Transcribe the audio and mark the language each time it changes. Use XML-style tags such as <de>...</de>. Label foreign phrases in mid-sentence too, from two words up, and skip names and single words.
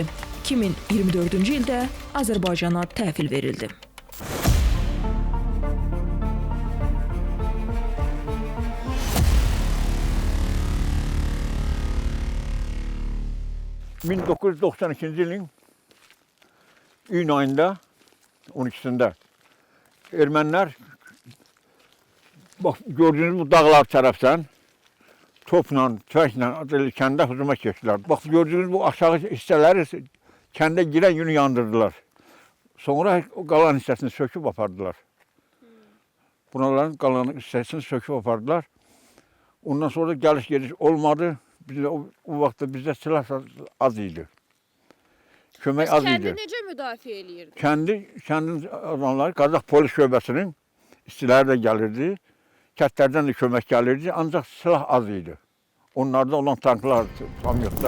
<az>2024-cü ildə Azərbaycana təhvil verildi.</az> <tr>...1992 ilin iyun ayında 12'sinde Ermeniler bak gördüğünüz bu dağlar taraftan topla, tüfekle kende hücuma geçtiler. Bak gördüğünüz bu aşağı hisseleri kende giren yönü yandırdılar. Sonra o kalan hissesini söküp apardılar. Bunların kalan hissesini söküp apardılar. Ondan sonra geliş geliş olmadı.</tr> <az>O vaxtda bizdə silah az idi. Kömək az idi. Kəndi necə müdafiə eləyirdi? Kəndin adamları Qazax polis şöbəsinin işçiləri də gəlirdi. Kətlərdən də kömək gəlirdi, ancaq silah az idi. Onlarda olan tanklar, kamyonlar.</az>